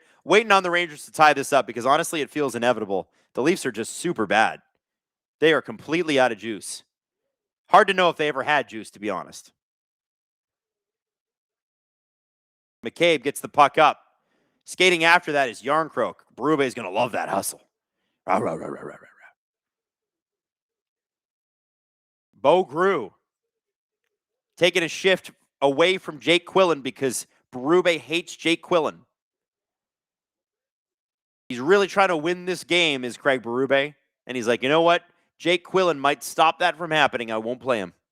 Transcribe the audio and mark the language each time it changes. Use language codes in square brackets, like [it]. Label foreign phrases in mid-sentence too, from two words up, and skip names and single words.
[en] Waiting on the Rangers to tie this up because honestly, it feels inevitable. The Leafs are just super bad. They are completely out of juice. Hard to know if they ever had juice, to be honest. McCabe gets the puck up. Skating after that is Yarncroke. Barube is going to love that hustle. Rah, rah, rah, rah, rah, rah. Bo Grew taking a shift away from Jake Quillen because Barube hates Jake Quillen. He's really trying to win this game, is Craig Barube. And he's like, you know what? Jake Quillen might stop that from happening. I won't play him.